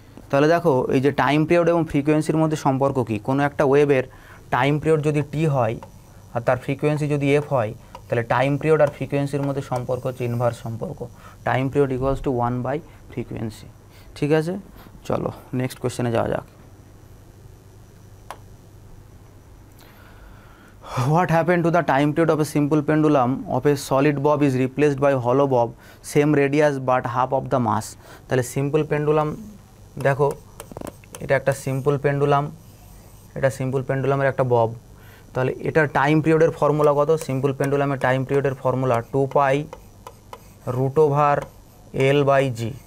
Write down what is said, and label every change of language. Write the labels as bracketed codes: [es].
[bn] তাহলে দেখো এই যে টাইম পিরিয়ড এবং ফ্রিকোয়েন্সির মধ্যে সম্পর্ক কী? কোনো একটা ওয়েভের টাইম পিরিয়ড যদি টি হয় আর তার ফ্রিকোয়েন্সি যদি এফ হয়, তাহলে টাইম পিরিয়ড আর ফ্রিকোয়েন্সির মধ্যে সম্পর্ক হচ্ছে ইনভার্স সম্পর্ক। Time period equals to 1/ফ্রিকোয়েন্সি। ঠিক আছে, চলো নেক্সট কোয়েশ্চেনে যাওয়া যাক। [en] What happened to the time period of a simple pendulum of a solid bob is replaced by hollow bob, same radius but half of the mass? [bn] তাহলে simple pendulum, দেখো এটা একটা simple pendulum, এটা simple পেন্ডুলামের একটা Bob. তাহলে এটার time পিরিয়ডের formula কত? সিম্পল পেন্ডুলামের টাইম পিরিয়ডের ফর্মুলা 2π√L/g।